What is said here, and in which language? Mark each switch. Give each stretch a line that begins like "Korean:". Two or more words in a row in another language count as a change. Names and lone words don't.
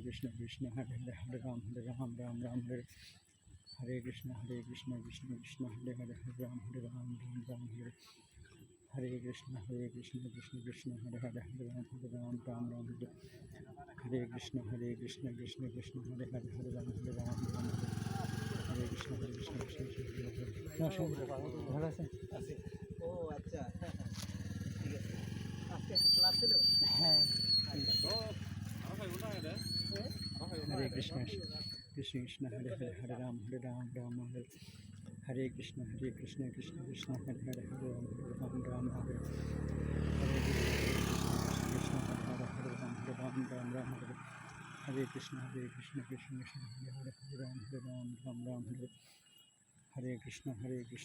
Sanskrit: कृष्ण हरे राम हरे हरे कृष्ण कृष्ण कृष्ण हरे हरे हरे कृष्ण कृष्ण कृष्ण हरे हरे हरे कृष्ण कृष्ण कृष्ण हरे हरे कृष्ण
Bangla: ভালো আছে ও আচ্ছা ঠিক আছে আজকে কি ক্লাস ছিল
Sanskrit: হ্যাঁ हरे कृष्ण कृष्ण कृष्ण हरे राम हरे हरे कृष्ण कृष्ण कृष्ण हरे हरे राम हरे कृष्ण हरे कृष्ण कृष्ण कृष्ण हरे राम हरे कृष्ण कृष्ण